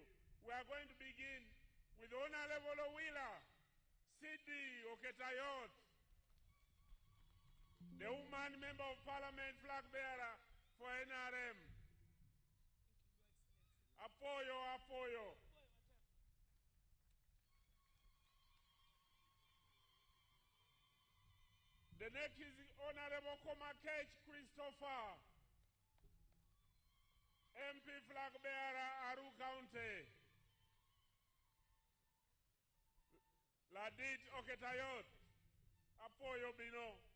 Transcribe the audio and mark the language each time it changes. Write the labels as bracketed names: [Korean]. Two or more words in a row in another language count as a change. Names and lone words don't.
[English] We are going to begin with Honorable Owila, Sidi Oketayot, the woman member of parliament flag bearer for NRM. [Acoli] Apoyo. [English] The next is Honorable Komakech Christopher, MP flag bearer, Aru County. [Acoli] Ladit Oketayot, Apoyo Bino.